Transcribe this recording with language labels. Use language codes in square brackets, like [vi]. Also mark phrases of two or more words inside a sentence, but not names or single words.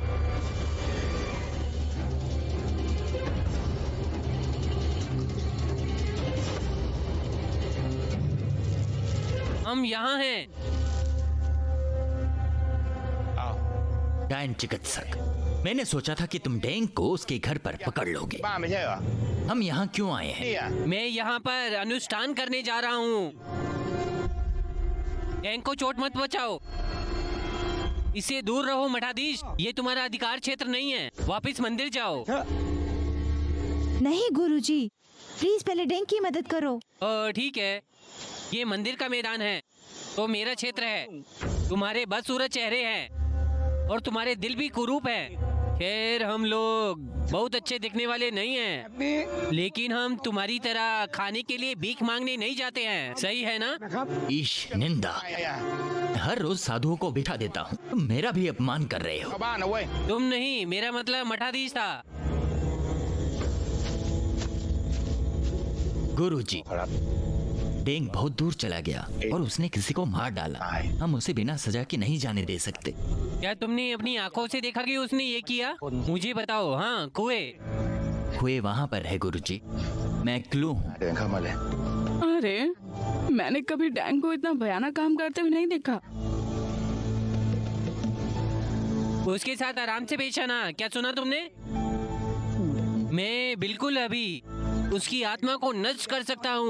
[hi] हम यहाँ हैं। [th] อ้าว [hi] डायन चिकित्सक, मैंने सोचा था कि तुम डेंग को उसके घर पर पकड़ लोगे। [th] บ้าไม่ใช่เหรอ [hi] हम यहाँ क्यों आए हैं? [th] นี่อ่ะ [hi] मैं यहाँ पर अनुष्ठान करने जा रहा हूँ। डैंग को चोट मत पहुँचाओ, इससे दूर रहो मठाधीश। ये तुम्हारा अधिकार क्षेत्र नहीं है, वापस मंदिर जाओ। नहीं गुरुजी, प्लीज पहले डैंग की मदद करो। ठीक है, ये मंदिर का मैदान है तो मेरा क्षेत्र है। तुम्हारे बदसूरत चेहरे हैं और तुम्हारे दिल भी कुरूप हैं। खैर, हम लोग बहुत अच्छे दिखने वाले नहीं हैं, लेकिन हम तुम्हारी तरह खाने के लिए भीख मांगने नहीं जाते हैं, सही है ना? ईश निंदा, [th] อะไรอ่ะ [hi] हर रोज साधुओं को बिठा देता हूँ, तुम मेरा भी अपमान कर रहे हो। [th] ชาวบ้านนะเว้ย [hi] तुम नहीं, मेरा मतलब मठाधीश था। गुरुजी, [th] ครับ [hi] डेंग बहुत दूर चला गया और उसने किसी को मार डाला। आए। हम उसे बिना सजा के नहीं जाने दे सकते। क्या तुमने अपनी आंखों से देखा कि उसने ये किया? मुझे बताओ। हाँ, कुएं। कुएं वहाँ पर है गुरुजी, मैं क्लू हूँ। [th] เดินเข้ามาเลย [hi] अरे मैंने कभी डैंग को इतना भयानक काम करते हुए नहीं देखा। उसके साथ आराम से पेश आना। क्या सुना तुमने? मैं बिल्कुल अभी उसकी आत्मा को नष्ट कर सकता हूँ।